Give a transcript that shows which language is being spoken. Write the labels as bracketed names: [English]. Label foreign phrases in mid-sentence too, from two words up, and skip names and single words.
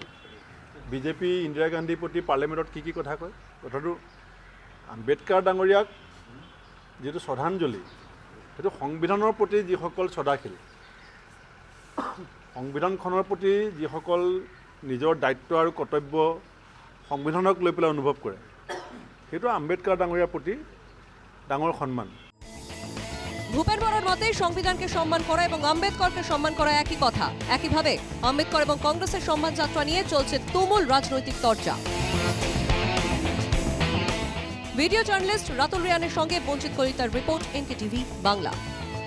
[Assamese] বিজেপি ইন্দিৰা গান্ধীৰ প্ৰতি পাৰ্লিয়ামেণ্টত কি কথা কয়, কথাটো আম্বেদকাৰ ডাঙৰীয়াক যিটো শ্ৰদ্ধাঞ্জলি, সেইটো সংবিধানৰ প্ৰতি যিসকল শ্ৰদ্ধাশীল, সংবিধানখনৰ প্ৰতি যিসকল নিজৰ দায়িত্ব আৰু কৰ্তব্য সংবিধানক লৈ পেলাই অনুভৱ কৰে, সেইটো আম্বেদকাৰ ডাঙৰীয়াৰ প্ৰতি ডাঙৰ সন্মান। [Bangla] ভূপেন বরার মতে সংবিধানকে সম্মান করা এবং আম্বেদকরকে সম্মান করা একই কথা। একইভাবে আম্বেদকর এবং কংগ্রেসের সম্মান যাত্রা নিয়ে চলছে তুমুল রাজনৈতিক চর্চা। ভিডিও জার্নালিস্ট রাতুল রিয়ানের সঙ্গে বঞ্চিত কলিতার রিপোর্ট, এনকেটিভি বাংলা।